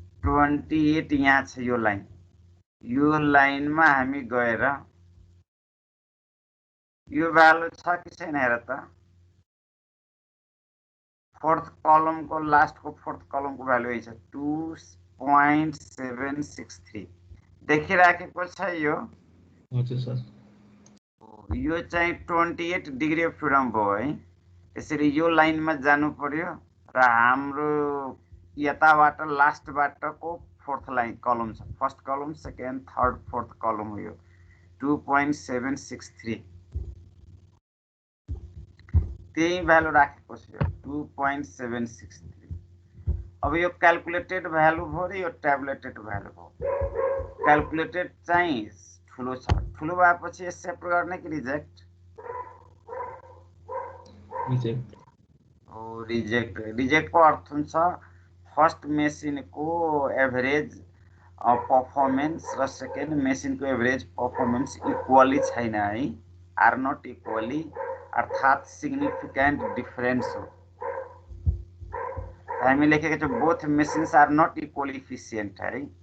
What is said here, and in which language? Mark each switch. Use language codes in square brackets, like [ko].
[ne] 28 यहाँ छ यो लाइन। यो लाइनमा हामी गएर यो भ्यालु छ कि छैन हेर त। फोर्थ कलमको लास्टको फोर्थ कलमको भ्यालु यही छ 2.763 देखिराखेको छ यो। हजुर सर। यो चाहिँ 28 डिग्री अफ फ्रिडम भयो है। त्यसरी यो लाइनमा जानु पर्यो र हाम्रो यताबाट लास्टबाटको फोर्थ लाइन कलम छ, फर्स्ट कलम सेकेन्ड थर्ड फोर्थ कलम हो यो 2.763 त्यही भ्यालु राखेको छ यो 2.763। अब यो क्याल्कुलेटेड भ्यालु भयो र यो ट्याबुलेटेड भ्यालु भयो। क्याल्कुलेटेड चाहिँ ठुलो छ, ठुलो भएपछि एक्सेप्ट गर्ने कि रिजेक्ट? रिजेक्ट। रिजेक्टको अर्थ हुन्छ फर्स्ट मेसिनको एभरेज पर्फर्मेन्स र सेकेन्ड मेसिनको एभरेज पर्फर्मेन्स इक्वली छैन है, [en] are not equally, [ne] अर्थात् सिग्निफिकेन्ट डिफरेन्स हो। हामी लेखेको छ [en] both machines are not equally efficient [ne] है।